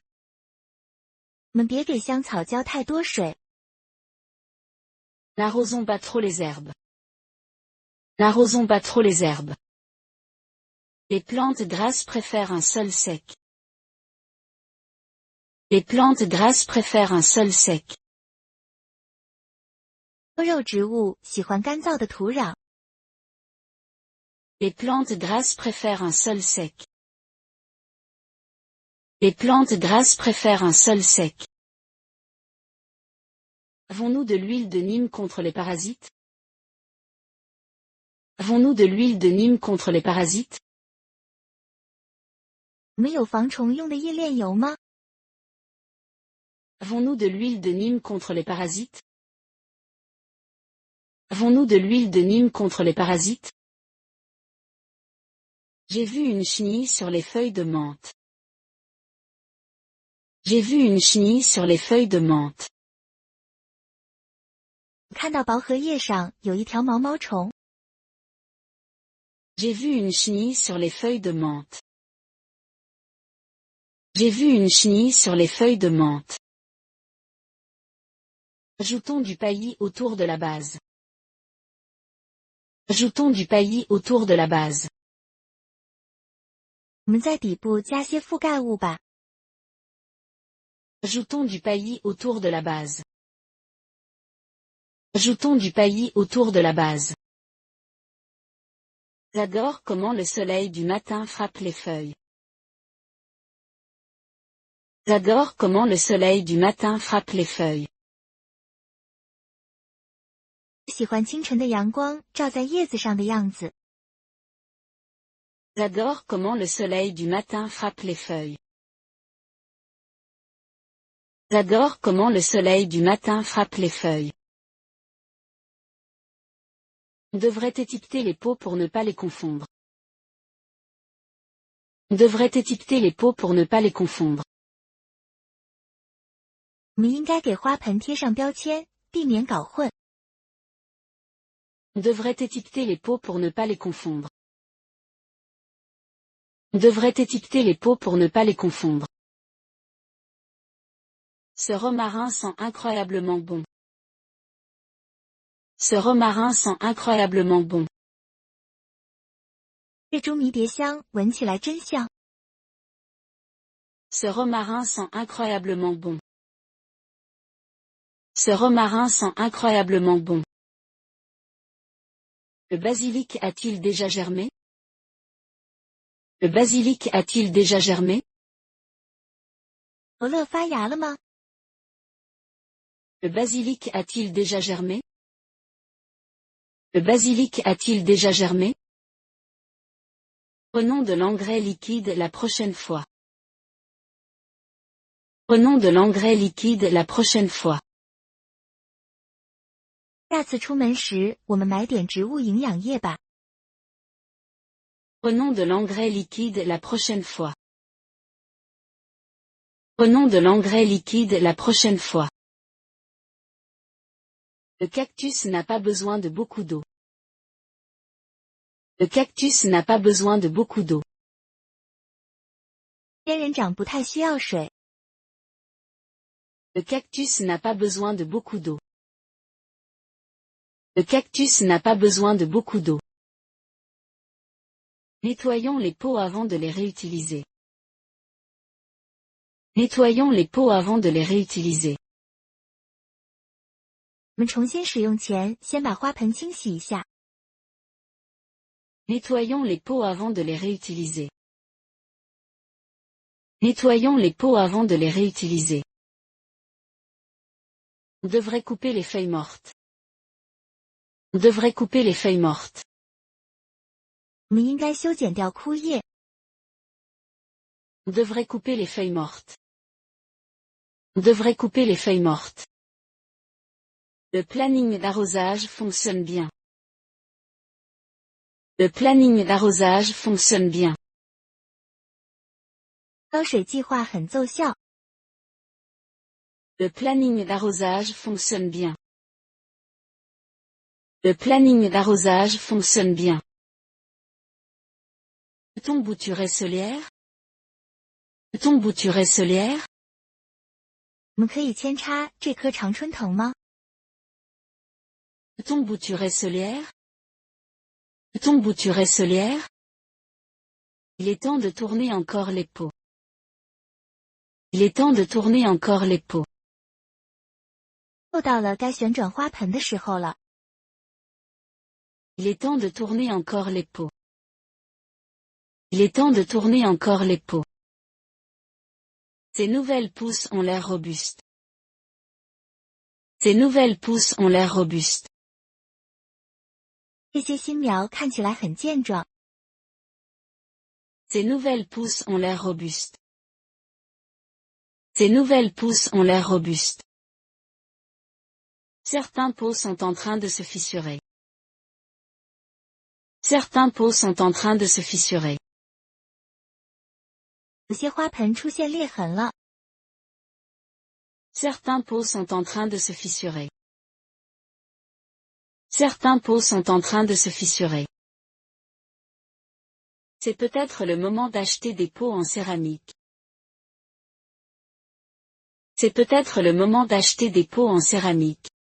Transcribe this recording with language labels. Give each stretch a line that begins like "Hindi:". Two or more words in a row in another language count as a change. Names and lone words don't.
Chinese: 我们别给香草浇太多水。
French: N'arrosons pas trop les herbes. N'arrosons pas trop les herbes. Les plantes grasses préfèrent un sol sec. Les plantes grasses préfèrent un sol sec.
Chinese: 多肉植物喜欢干燥的土壤。
French: Les plantes grasses préfèrent un sol sec. Les plantes grasses préfèrent un sol sec. Avons-nous de l'huile de Nîmes contre les parasites? Avons-nous de l'huile de Nîmes contre les parasites?
Chinese: 我们有防虫用的夜炼油吗？
French: Avons-nous de l'huile de Nîmes contre les parasites? Avons-nous de l'huile de Nîmes contre les parasites? J'ai vu une chenille sur les feuilles de menthe. J'ai vu une chenille sur les feuilles de menthe.
Chinese: 我看到薄荷叶上有一条毛毛虫。
French: J'ai vu une chenille sur les feuilles de menthe. J'ai vu une chenille sur les feuilles de menthe. Ajoutons du paillis autour de la base. Ajoutons du paillis autour de la base.
Chinese: 我们在底部加些覆盖物吧。
French: Ajoutons du paillis autour de la base. Ajoutons du paillis autour de la base. J'adore comment le soleil du matin frappe les feuilles. J'adore comment le soleil du matin frappe les feuilles.
Chinese: 喜欢清晨的阳光照在叶子上的样子。
French: J'adore comment le soleil du matin frappe les feuilles. J'adore comment le soleil du matin frappe les feuilles. On devrait étiqueter les pots pour ne pas les confondre. On devrait étiqueter les pots pour ne pas les confondre.
Chinese: 我们应该给花盆贴上标签，避免搞混。
French: On devrait étiqueter les pots pour ne pas les confondre. On devrait étiqueter les pots pour ne pas les confondre. Ce romarin sent incroyablement bon. Ce romarin sent incroyablement bon.
Chinese: 这株迷迭香闻起来真香。
French: Ce romarin sent incroyablement bon. Ce romarin sent incroyablement bon. Le basilic a-t-il déjà germé? Le basilic a-t-il déjà germé?
Chinese: 罗勒发芽了吗？
French: Le basilic a-t-il déjà germé? Le basilic a-t-il déjà germé? Prenons de l'engrais liquide la prochaine fois. Prenons de l'engrais liquide la prochaine fois.
Chinese: 下次出门时，我们买点植物营养液吧。
French: Prenons de l'engrais liquide la prochaine fois. Prenons de l'engrais liquide la prochaine fois. Le cactus n'a pas besoin de beaucoup d'eau. Le cactus n'a pas besoin de beaucoup d'eau.
Chinese: 仙人掌不太需要水。
French: Le cactus n'a pas besoin de beaucoup d'eau. Le cactus n'a pas besoin de beaucoup d'eau. Nettoyons les pots avant de les réutiliser. Nettoyons les pots avant de les réutiliser.
Chinese: 我们重新使用前，先把花盆清洗一下。
French: Nettoyons les pots avant de les réutiliser. Nettoyons les pots avant de les réutiliser. On devrait couper les feuilles mortes. On devrait couper les feuilles mortes.
Chinese: 我们应该修剪掉枯叶。
French: On devrait couper les feuilles mortes. On devrait couper les feuilles mortes. Le planning d'arrosage fonctionne bien. Le planning d'arrosage fonctionne bien.
Chinese: 浇水计划很奏效。
French: Le planning d'arrosage fonctionne bien. Le planning d'arrosage fonctionne bien. Peut-on bouturer ce lierre? Peut-on bouturer ce lierre?
Chinese: 我们可以扦插这棵常春藤吗？
French: Peut-on bouturer ce lierre? Peut-on bouturer ce lierre? Il est temps de tourner encore les pots. Il est temps de tourner encore les pots.
Chinese: 又到了该旋转花盆的时候了。
French: Il est temps de tourner encore les pots. Il est temps de tourner encore les pots. Ces nouvelles pousses ont l'air robustes. Ces nouvelles pousses ont l'air robustes.
Chinese: 这些新苗看起来很健壮。
French: Ces nouvelles pousses ont l'air robustes. Ces nouvelles pousses ont l'air robustes. Certains pots sont en train de se fissurer. Certains pots sont en train de se fissurer.
Chinese: 有些花盆出现裂痕了。
French: Certains pots sont en train de se fissurer. Certains pots sont en train de se fissurer. C'est peut-être le moment d'acheter des pots en céramique. C'est peut-être le moment d'acheter des pots en céramique.